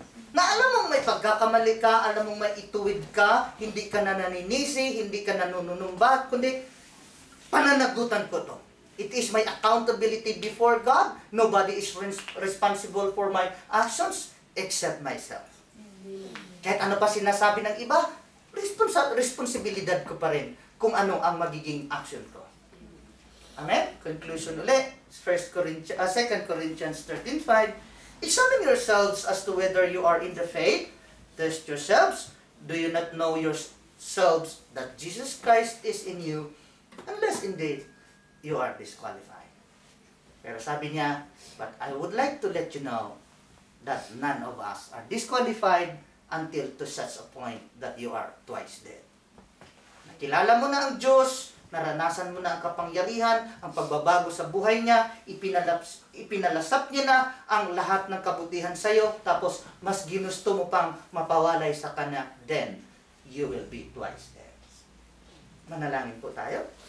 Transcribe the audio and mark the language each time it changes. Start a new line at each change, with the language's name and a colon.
Filipino: Na alam mong may pagkakamali ka, alam mong may ituwid ka, hindi ka na naninisi, hindi ka nanunumbat, kundi pananagutan ko to.
English: It is my accountability before God. Nobody is responsible for my actions except myself.
Filipino: Kahit ano pa sinasabi ng iba, responsibilidad ko pa rin kung ano ang magiging action ko.
English: Amen? Conclusion ulit. 2 Corinthians 13:5. Examine yourselves as to whether you are in the faith. Test yourselves. Do you not know yourselves that Jesus Christ is in you, unless indeed you are disqualified?
Filipino: Pero sabi niya,
English: but I would like to let you know that none of us are disqualified until to such a point that you are twice dead.
Filipino: Nakilala mo na ang Diyos, naranasan mo na ang kapangyarihan, ang pagbabago sa buhay niya, ipinalasap niya na ang lahat ng kabutihan sa iyo, tapos mas ginusto mo pang mapawalay sa Kanya,
English: then you will be twice dead.
Filipino: Manalangin po tayo.